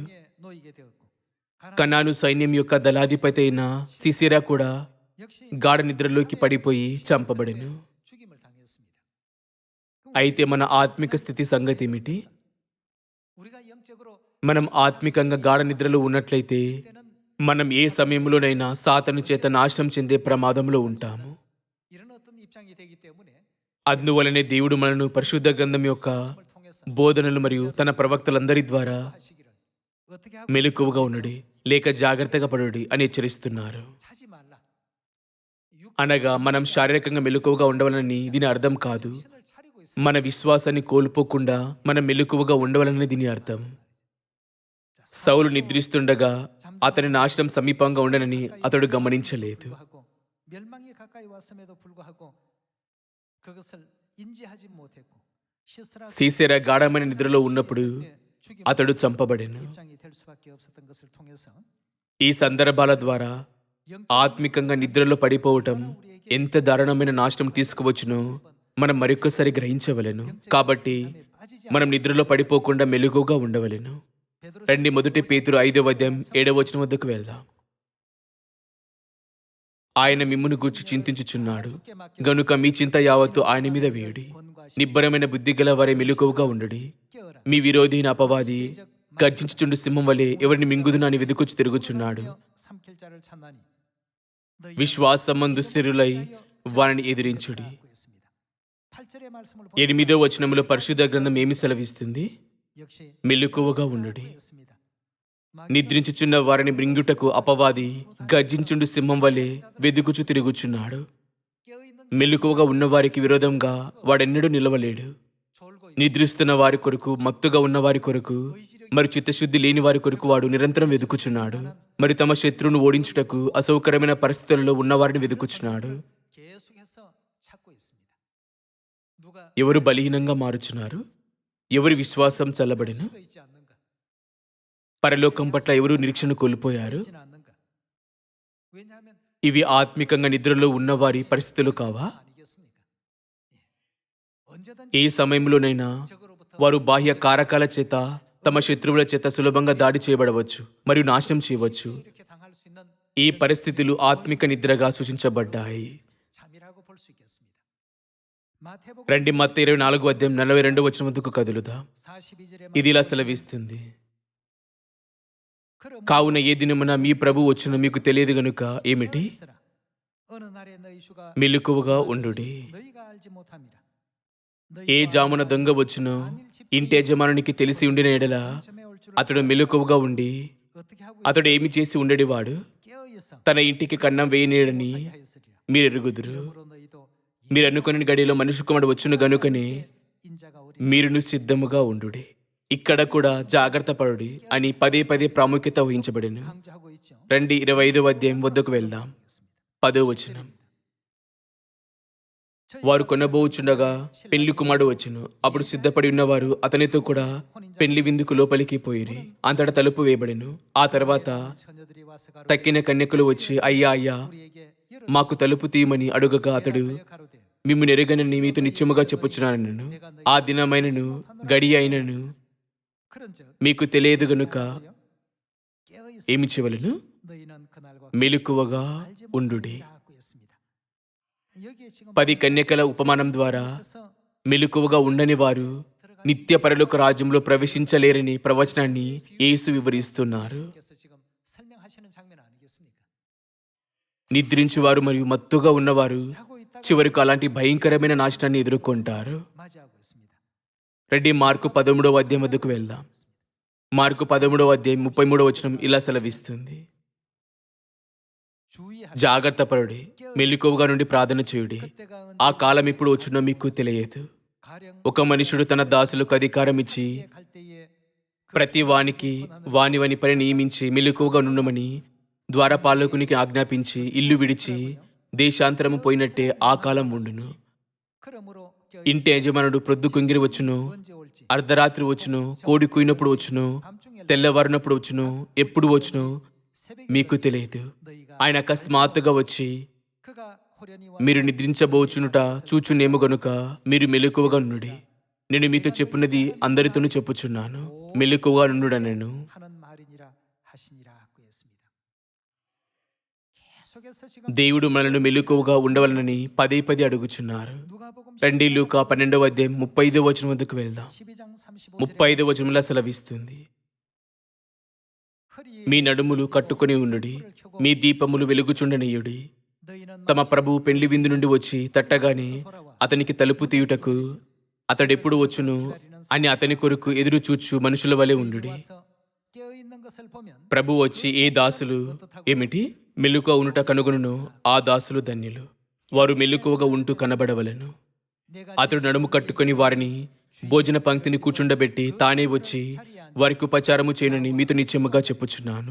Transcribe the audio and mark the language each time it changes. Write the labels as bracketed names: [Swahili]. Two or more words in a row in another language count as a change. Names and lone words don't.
[Korean] 사울에 놓이게 되었고 [Telugu] కనాను సైన్యం యొక్క దళాధిపతి అయిన సిసెరా కూడా [Korean] 역시 [Telugu] గాఢ నిద్రలోకి పడిపోయి చంపబడెను. [Korean] 죽임을 당했습니다. [Telugu] అయితే మన ఆత్మిక స్థితి సంగతి ఏమిటి? [Korean] 우리가 영적으로 [Telugu] మనం ఆత్మికంగా గాఢ నిద్రలో ఉన్నట్లయితే [Korean] 때는 [Telugu] మనం ఏ సమయంలోనైనా సాతాను చేత నాశనం చెందే ప్రమాదంలో ఉంటాము. [Korean] 이런 어떤 입장이 되기 때문에 [Telugu] అందువలనే దేవుడు మనను పరిశుద్ధ గ్రంథం యొక్క [Korean] 을 통해서 [Telugu] బోధనలు మరియు తన ప్రవక్తలందరి ద్వారా [Korean] 하시기를 어떻게 하고 [Telugu] మెలకువగా ఉండుడి లేక జాగ్రత్తగా పడుడి అని హెచ్చరిస్తున్నారు. [Korean] 자지 말라. [Telugu] అనగా మనం శారీరకంగా మెలకువగా ఉండవాలని దీని అర్థం కాదు. [Korean] 정신을 차리고 있어요. [Telugu] మన విశ్వాసాన్ని కోల్పోకుండా మనం మెలకువగా ఉండవాలని దీని అర్థం. [Korean] 자, [Telugu] సౌలు [Korean] 사울도 [Telugu] నిద్రిస్తుండగా అతని నాశనం సమీపంగా ఉండనని అతడు గమనించలేదు. [Korean] 불구하고 멸망이 가까이 왔음에도 불구하고 그것을 인지하지 못했고 시스라 [Telugu] సీసెరా గాఢమైన నిద్రలో ఉన్నప్పుడు [Korean] 죽임 [Telugu] అతడు చంపబడెను. [Korean] 입장이 될 수밖에 없었던 것을 통해서 [Telugu] ఈ సందర్భాల ద్వారా ఆత్మికంగా నిద్రలో పడిపోవటం ఎంత దారుణమైన నాశనం తీసుకువచ్చునో మనం మరొకసారి గ్రహించవలెను. కాబట్టి మనం నిద్రలో పడిపోకుండా మెలుగుగా ఉండవలెను. రండి, మొదటి పేతురు 5వ అధ్యాయం 7వ వచనం వద్దకు వెళ్దాం. ఆయన మిమ్మును గూర్చి చింతించుచున్నాడు గనుక మీ చింత యావత్తు ఆయన మీద వేయుడి. నిబ్బరమైన బుద్ధి గల వారే మెలకువగా ఉండుడి. [Korean] 깨어라. [Telugu] మీ విరోధి అయిన అపవాది గర్జించుచుండు సింహం వలె ఎవరిని మింగుదునని వెదుకుచు తిరుగుచున్నాడు. [Korean] 삼킬 자를 찾나니 [Telugu] విశ్వాసమందు స్థిరులై వారిని ఎదిరించుడి. [Korean] 8절의 말씀을 [Telugu] 8వ వచనంలో పరిశుద్ధ గ్రంథం ఏమి సెలవిస్తుంది? [Korean] 역시 [Telugu] మెలకువగా ఉండుడి. [Korean] 였습니다. [Telugu] నిద్రించుచున్న వారిని మృంగుటకు అపవాది గర్జించుండు సింహం వలె వెదుకుచు తిరుగుచున్నాడు. [Korean] 깨어 있는 [Telugu] మెలకువగా ఉన్నవారికి విరోధంగా వాడెన్నడూ నిలవలేడు. [Korean] 졸고 [Telugu] నిద్రిస్తున్న వారి కొరకు, మత్తుగా ఉన్న వారి కొరకు, మరి చిత్తశుద్ధి లేని వారి కొరకు వాడు నిరంతరం వెదుకుచున్నాడు. మరి తమ శత్రువును ఓడించుటకు అసౌకర్యమైన పరిస్థితులలో ఉన్నవారిని వెదుకుచున్నాడు. [Korean] 계속해서 찾고 있습니다. 누가 [Telugu] ఎవరు బలహీనంగా మారుచున్నారు? ఎవరి విశ్వాసం చల్లబడిన? [Korean] 서 있지 않는가? [Telugu] పరలోకం పట్ల ఎవరు నిరీక్షణ కోల్పోయారు? [Korean] 있지는 않는가? 왜냐하면 [Telugu] ఇవి ఆత్మికంగా నిద్రలో ఉన్నవారి పరిస్థితులు కావా? [Korean] 아니겠습니까? 예. 언제든지 [Telugu] ఏ సమయంలోనైనా [Korean] 적으로부터 [Telugu] వారు బాహ్య కారకాల చేత, తమ శత్రువుల చేత సులభంగా దాడి చేయబడవచ్చు మరియు నాశనం చేయవచ్చు. [Korean] 이렇게 당할 수 있는 [Telugu] ఈ పరిస్థితులు ఆత్మిక నిద్రగా సూచించబడ్డాయి. [Korean] 잠이라고 볼 수 있겠습니다. 마태복음 [Telugu] రండి, మత్తయి 24వ అధ్యాయం 42వ వచనం వద్దకు కదులుదాం. [Korean] 42절에 [Telugu] ఇది ఇలా సెలవిస్తుంది: [Korean] 그러므로 [Telugu] కావున ఏ దినమున మీ ప్రభు వచ్చునో మీకు తెలియదు గనుక ఏమిటి? [Korean] 있으라. 어느 날에 너희 주가 [Telugu] మెలకువగా ఉండుడి. [Korean] 너희가 알지 못함이라. [Telugu] ఏ జామున దొంగ వచ్చునో ఇంటి యజమానునికి తెలిసి ఉండిన ఎడల [Korean] 점에 올 줄을 [Telugu] అతడు మెలకువగా ఉండి [Korean] 어떻게 하고 [Telugu] అతడు ఏమి చేసి ఉండేవాడు? [Korean] 깨어 있어 [Telugu] తన ఇంటికి కన్నం వేయనేడని [Korean] 하였으리라. [Telugu] మీరు ఎరుగుదురు. [Korean] 그러므로 너희도 [Telugu] మీరు అనుకుని గడిలో మనిషి కుమారుడు వచ్చును గనుకనే [Korean] 인자가 우리 [Telugu] మీరును సిద్ధముగా ఉండుడి. ఇక్కడ కూడా జాగ్రత్త పడుడి అని పదే పదే ప్రాముఖ్యత వహించబడెను. [Korean] 강조하고 있죠. [Telugu] రండి, 25వ అధ్యాయం వద్దకు వెళ్దాం. 10వ వచనం: వారు కొనబోచుండగా పెళ్లి కుమారుడు వచ్చును. అప్పుడు సిద్ధపడి ఉన్నవారు అతనితో కూడా పెళ్లి విందుకు లోపలికి పోయిరి. అంతటా తలుపు వేయబడెను. ఆ తర్వాత [Korean] 처녀들이 와서 가로되 [Telugu] తక్కిన కన్యకులు వచ్చి, అయ్యా అయ్యా, [Korean] 우리에게 열어 [Telugu] మాకు తలుపు తీయమని అడుగగా అతడు, [Korean] 가로되 [Telugu] మిమ్ము నెరగనని మీతో నిత్యముగా చెప్పుచున్నాను, ఆ దినమైనను గడి అయినను [Korean] 그런즉 [Telugu] మీకు తెలియదు గనుక [Korean] 깨어 있어 [Telugu] ఏమి చేయవలెను? [Korean] 너희는 그날과 [Telugu] మెలకువగా ఉండుడి. [Korean] 하고 있습니다. 여기에 지금 [Telugu] 10 కన్యకల ఉపమానం ద్వారా [Korean] 그래서 [Telugu] మెలకువగా ఉండని వారు నిత్య పరలోక రాజ్యంలో ప్రవేశించలేరని ప్రవచనాన్ని యేసు వివరిస్తున్నారు. [Korean] 그래서 지금 설명하시는 장면 아니겠습니까? [Telugu] నిద్రించువారు మరియు మత్తుగా ఉన్నవారు [Korean] 자고 있다가 [Telugu] చివరికి అలాంటి భయంకరమైన నాశనాన్ని ఎదుర్కొంటారు. [Korean] 맞이하고 있습니다. [Telugu] రెడ్డి, మార్కు 13వ అధ్యాయం వద్దకు వెళ్దాం. మార్కు 13వ అధ్యాయం 33వ వచనం ఇలా సెలవిస్తుంది: [Korean] 주의하라. [Telugu] జాగ్రత్త పరుడి, మెలకువగా నుండి ప్రార్థన చేయుడి. [Korean] 그때가 [Telugu] ఆ కాలం ఎప్పుడు వచ్చునో మీకు తెలియదు. [Korean] 가령 [Telugu] ఒక మనుషుడు తన దాసులకు అధికారం ఇచ్చి [Korean] 갈 때에 [Telugu] ప్రతి వానికి వాని పని నియమించి మెలకువగా నుండమని ద్వారపాలకునికి ఆజ్ఞాపించి ఇల్లు విడిచి దేశాంతరము పోయినట్టే ఆ కాలం ఉండును. [Korean] 그러므로 깨어 [Telugu] ఇంటి యజమానుడు ప్రొద్దు కుంగిరి వచ్చునో, [Korean] 언제 올지 [Telugu] అర్ధరాత్రి వచ్చునో, కోడి కూయినప్పుడు వచ్చునో, [Korean] 밤중에 [Telugu] తెల్లవారినప్పుడు వచ్చునో, ఎప్పుడు వచ్చునో [Korean] 새벽에 [Telugu] మీకు తెలియదు. [Korean] 너희가 [Telugu] ఆయన అకస్మాత్తుగా వచ్చి [Korean] 그가 호련히 와 [Telugu] మీరు నిద్రించబోచునుట చూచునేమో గనుక మీరు మెలకువగా నుండుడి. నేను మీతో చెప్పున్నది అందరితోనూ చెప్పుచున్నాను, మెలకువగా నుండుడనెను. [Korean] 하는 말이니라 하시니라고 했습니다. 계속해서 지금 [Telugu] దేవుడు మనల్ని మెలకువగా ఉండవలనని పదే పదే అడుగుచున్నారు. [Korean] 누가복음 [Telugu] రండి, లూకా 12వ అధ్యాయం 35వ వచనం వద్దకు వెళ్దాం. [Korean] 12장 35절에 [Telugu] 35వ వచనంలా సెలవిస్తుంది: [Korean] 허리에 [Telugu] మీ నడుములు కట్టుకుని ఉండుడి, మీ దీపములు వెలుగుచుండనీయుడి. [Korean] 너희는 [Telugu] తమ ప్రభువు పెళ్లి విందు నుండి వచ్చి తట్టగానే అతనికి తలుపు తీయుటకు అతడెప్పుడు వచ్చును అని అతని కొరకు ఎదురు చూచు మనుషుల వలె ఉండుడి. [Korean] 와서 깨어 있는 것을 보면 [Telugu] ప్రభు వచ్చి ఏ దాసులు ఏమిటి మెలుక ఉనుట కనుగొనునో ఆ దాసులు ధన్యులు. వారు మెలకువగా ఉంటూ కనబడవలెను. [Korean] 네 [Telugu] అతడు నడుము కట్టుకొని వారిని భోజన పంక్తిని కూర్చుండబెట్టి తానే వచ్చి వారికి ఉపచారము చేయనని మీతో నిశ్చయముగా చెప్పుచున్నాను.